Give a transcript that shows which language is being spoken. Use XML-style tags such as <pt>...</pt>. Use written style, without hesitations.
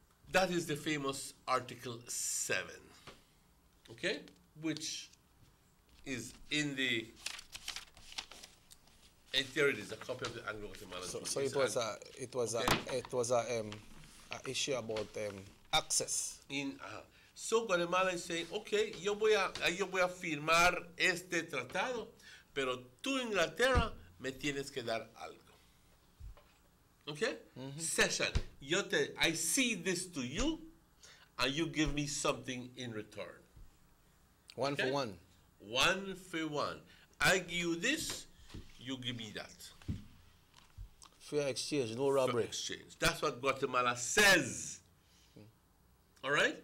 <en>That is the famous Article 7, okay, which is in the. And here it is, a copy of the Anglo-Guatemalan Treaty. So it was a issue about access. So Guatemala is saying, okay,</en> <es>yo voy a firmar este tratado, pero tú Inglaterra me tienes que dar algo.</es> <en>Okay? Cession. I cede this to you, and you give me something in return. One for one. One for one. I give you this, you give me that. Fair exchange, no robbery. Fair exchange. That's what Guatemala says. All right?</en>